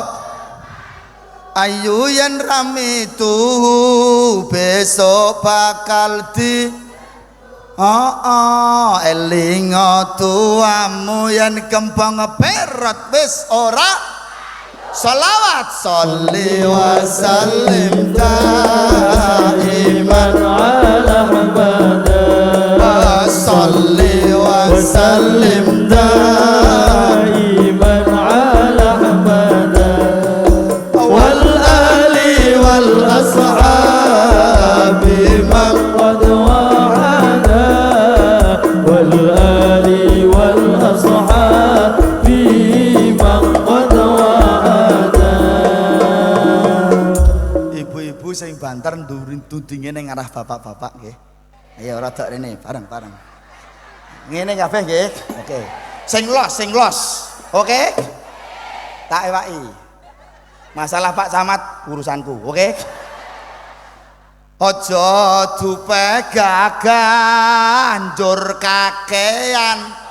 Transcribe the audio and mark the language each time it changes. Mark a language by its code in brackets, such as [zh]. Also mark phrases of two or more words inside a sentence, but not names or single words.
[jv] Ayu yen rame tuh besok bakal di eling tuamu yen kembang perot wis ora selawat. [ar] صل وسلم دائما على محمد. صل وسلم دائما على محمد. والآل والأصحاب من قد وعدا. والآل والأصحاب من قد وعدا. [jv] Ibu-ibu sing banter ndudinge ning arah bapak-bapak nggih. Ayo rada rene bareng-bareng. Ngene kabeh nggih. Oke. Sing los. Oke? Tak ewaki. Masalah Pak Camat urusanku, oke? Aja dupeh gagah njur kakean.